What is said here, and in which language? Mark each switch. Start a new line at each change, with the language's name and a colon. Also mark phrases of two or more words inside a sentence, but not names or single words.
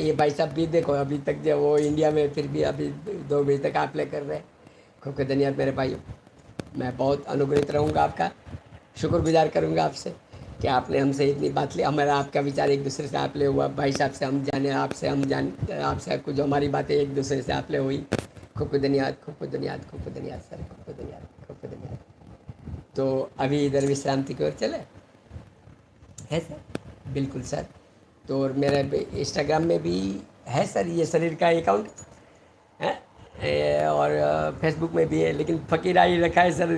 Hindi: ये भाई साहब भी देखो अभी तक जो वो इंडिया में, फिर भी अभी 2 बजे तक आप ले कर रहे हैं। खूब खूब धन्यवाद मेरे भाइयों। मैं बहुत अनुग्रहित रहूँगा, आपका शुक्रगुजार करूँगा आपसे कि आपने हमसे इतनी बात ली। हमारा आपका विचार एक दूसरे से आप ले हुआ, भाई साहब से हम जाने, आपसे हम जान, आपसे कुछ जो हमारी बातें एक दूसरे से आप ले हुई। खूब खूब धन्यवाद, खूब खूब धन्यवाद, खूब खूब धन्यवाद सर, खूब खूब धन्यवाद, खूब खूब धन्यवाद। तो अभी इधर विश्रांति की ओर चले है सर। बिल्कुल सर। तो और मेरे इंस्टाग्राम में भी है सर ये शरीर का अकाउंट है, और फेसबुक में भी है, लेकिन फ़कीरा ही रखा है सर।